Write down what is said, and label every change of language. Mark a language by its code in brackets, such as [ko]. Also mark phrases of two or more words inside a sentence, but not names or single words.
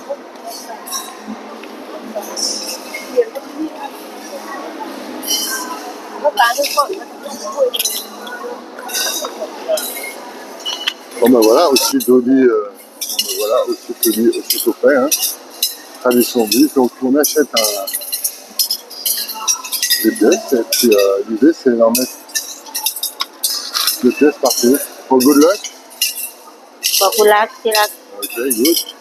[fr] Bon ben voilà, aussi Dolly, aussi copain, hein. Tradition vive, donc on achète des pièces et puis l'idée c'est d'en mettre des pièces partout. [en] For good luck. [th] บอกคุณรักที่รัก [en] Ok, good.